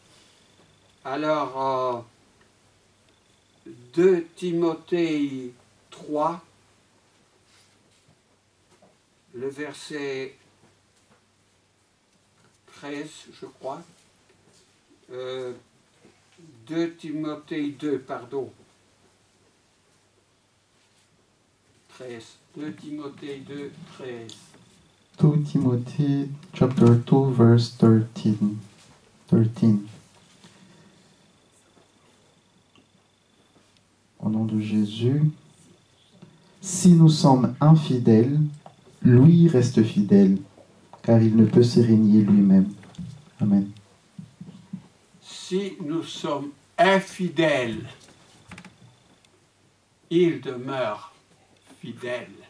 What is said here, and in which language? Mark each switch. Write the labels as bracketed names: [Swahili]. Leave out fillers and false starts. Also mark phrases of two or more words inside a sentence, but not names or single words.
[French] Alors, 2 Timothée 3, le verset 13, je crois. 2 Timothée 2, pardon. 13. 2 Timothée 2, 13. [English] 2 Timothy chapter 2 verse 13. [French] Au nom de Jésus, si nous sommes infidèles, lui reste fidèle, car il ne peut se régner lui-même. Amen. Si nous sommes infidèles, il demeure fidèle.